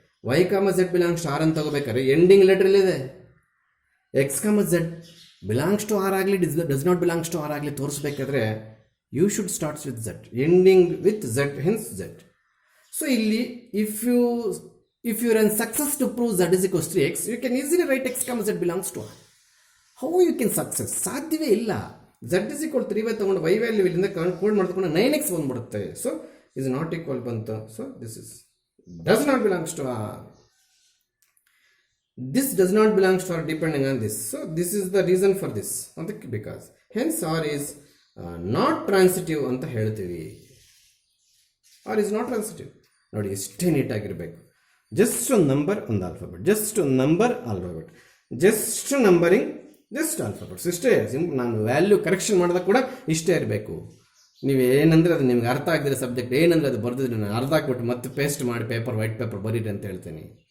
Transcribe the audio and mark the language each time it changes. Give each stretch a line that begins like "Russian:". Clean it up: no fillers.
Kannada: y, z belongs to R ಅಂತ ತಗೋಬೇಕಾದ್ರೆ ending ಲೆಟ್ರಲ್ಲಿದೆ. x, z belongs to R ಆಗಲಿ does not belongs to R ಆಗಲಿ ತೋರಿಸ್ಬೇಕಾದ್ರೆ
English: You should starts with z, ending with z, hence z. So ಇಲ್ಲಿ if you are in success to prove z = 3x, you can easily write x, z belongs to R. How you can success?
Kannada: ಸಾಧ್ಯವೇ ಇಲ್ಲ. z = 3y ತಗೊಂಡು y value ಇಲ್ಲಿಂದ code ಮಾಡ್ಕೊಂಡು 9x ಬಂದ್ಬಿಡುತ್ತೆ.
English: So is not equal ಬಂತು. So this is does not belongs to R. This does not belongs to R depending on this. So this is the reason for this. Because hence R is not transitive
Kannada: ಅಂತ ಹೇಳ್ತೀವಿ.
English: R is not transitive.
Kannada: ನೋಡಿ, ಇಷ್ಟೇ ನೀಟಾಗಿರಬೇಕು. Just number ಒಂದು alphabet, just number alphabet, just numbering, just alphabets ಇಷ್ಟೇ. ನಾನು value correction ಮಾಡಿದಾಗ ಕೂಡ ಇಷ್ಟೇ ಇರಬೇಕು. ನೀವು ಏನಂದರೆ ಅದು ನಿಮ್ಗೆ ಅರ್ಥ ಆಗದಿರೋ ಸಬ್ಜೆಕ್ಟ್ ಏನಂದರೆ ಅದು ಬರೆದಿದ್ರೆ ನಾನು ಅರ್ಧ ಹಾಕ್ಬಿಟ್ಟು ಮತ್ತೆ ಪೇಸ್ಟ್ ಮಾಡಿ ವೈಟ್ ಪೇಪರ್ ಬರೀರಿ ಅಂತ ಹೇಳ್ತೀನಿ.